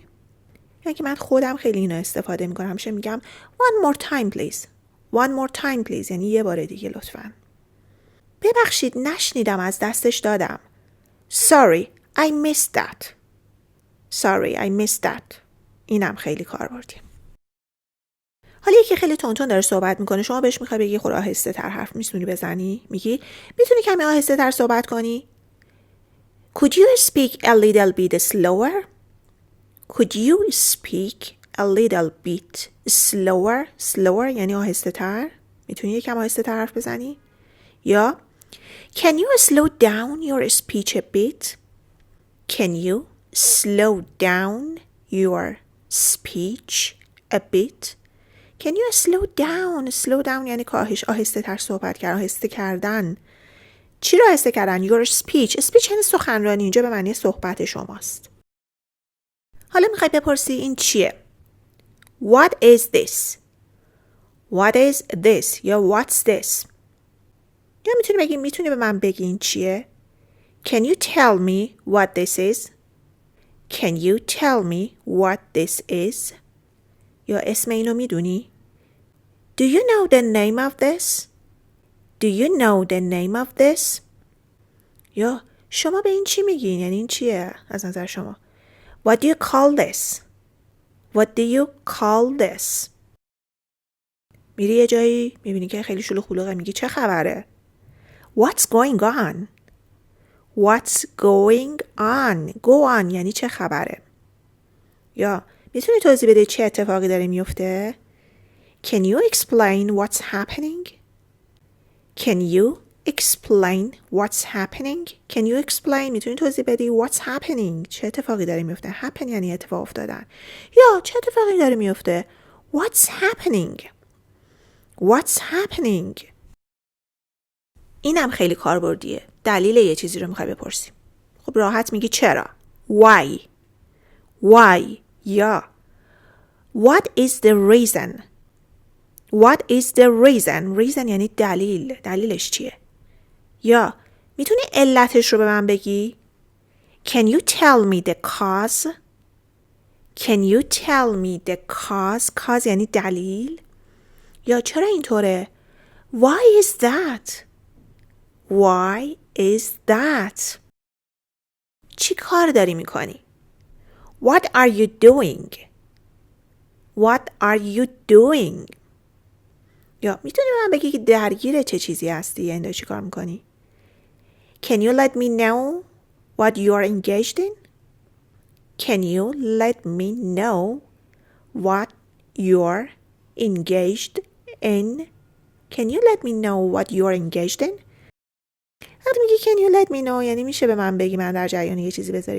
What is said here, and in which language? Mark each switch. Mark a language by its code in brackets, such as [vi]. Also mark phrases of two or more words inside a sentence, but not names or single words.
[fa] یعنی که من خودم خیلی اینو استفاده میکنم. همیشه میگم [en] one more time please. [fa] One more time please. یعنی یه بار دیگه لطفاً. ببخشید نشنیدم، از دستش دادم. [en] Sorry, I missed that. Sorry, I missed that. [fa] اینم خیلی کاربردیه. حالا یکی خیلی تونتون dاره صحبت میکنه، شما بهش میخوای بگی خود آهسته تر حرف میتونی بزنی؟ میگی میتونی کمی آهسته تر صحبت کنی؟ [en] Could you speak a little bit slower? Could you speak a little bit slower? [fa] Slower یعنی آهسته تر. میتونی یکم آهسته تر حرف بزنی؟ [en] یا Can you slow down your speech a bit? Can you slow down your speech a bit? Can you slow down? [fa] Slow down یعنی کاهش، آهسته تر صحبت کردن، آهسته کردن. چی رو آهسته کردن؟ [en] Your speech. [fa] speech یعنی سخنرانی، اینجا به معنی صحبت شماست. حالا میخوای بپرسی این چیه؟ [en] What is this? What is this? یا what's this? [fa] یا میتونی به من بگی این چیه؟ [en] Can you tell me what this is? Can you tell me what this is? [fa] یا اسم اینو میدونی؟ [en] Do you know the name of this? Do you know the name of this? [fa] یا شما به این چی میگین؟ یعنی این چیه از نظر شما؟ [en] What do you call this? What do you call this? [fa] میری یه جایی میبینی که خیلی شلوغ بلوغه، میگی چه خبره؟ [en] What's going on? What's going on? Go on [fa] یعنی چه خبره؟ یا میتونی توضیح بده چه اتفاقی داره میفته؟ [en] Can you explain what's happening? Can you explain what's happening? Can you explain [fa] میتونی توضیح بدی [en] what's happening [fa] چه اتفاقی داره میفته؟ happen یعنی اتفاق افتادن. یا چه اتفاقی داره میفته؟ [en] What's happening? What's happening? [fa] اینم خیلی کاربردیه. دلیل یه چیزی رو میخوای بپرسی. خب راحت میگی چرا؟ [en] Why? Why? یا What is the reason? What is the reason? Reason [fa] yعنی دلیل. دلیلش چیه؟ یا میتونی علتش رو به من بگی؟ [en] Can you tell me the cause? Can you tell me the cause? [fa] Cause یعنی دلیل. یا چرا اینطوره؟ [en] Why is that? Why is that? [fa] چی کار داری میکنی؟ [en] What are you doing? What are you doing? [fa] یا میتونی به من بگی که درگیر چه چیزی هستی؟ یعنی داری چی کار میکنی؟ [en] Can you let me know what you are engaged in? Can you let me know what you're engaged in? Can you let me know what you're engaged in? [fa] وقتی میگی [en] can you let me know [fa] یعنی میشه به من بگی من در جریان یه چیزی بذاری.